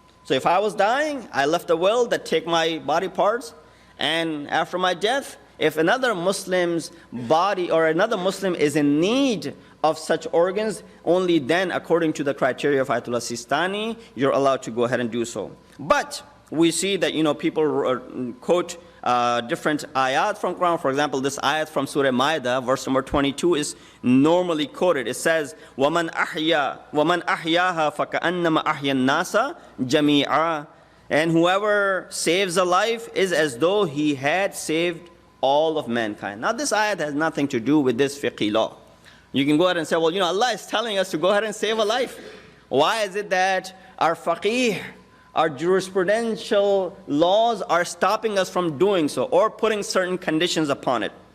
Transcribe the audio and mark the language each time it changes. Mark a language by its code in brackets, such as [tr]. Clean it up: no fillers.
[en] So if I was dying, I left a will that take my body parts, and after my death, if another Muslim's body or another Muslim is in need of such organs, only then, according to the criteria of Ayatollah Sistani, you're allowed to go ahead and do so. But we see that people quote different ayat from Quran. For example, this ayat from Surah Ma'idah, verse number 22, is normally quoted. It says, [ar] وَمَنْ أَحْيَاهَا فَكَأَنَّمَا أَحْيَا النَّاسَ جَمِيعًا. [en] And whoever saves a life is as though he had saved all of mankind. Now this ayat has nothing to do with this fiqh law. You can go ahead and say, well, Allah is telling us to go ahead and save a life. Why is it that our faqih, our jurisprudential laws are stopping us from doing so or putting certain conditions upon it?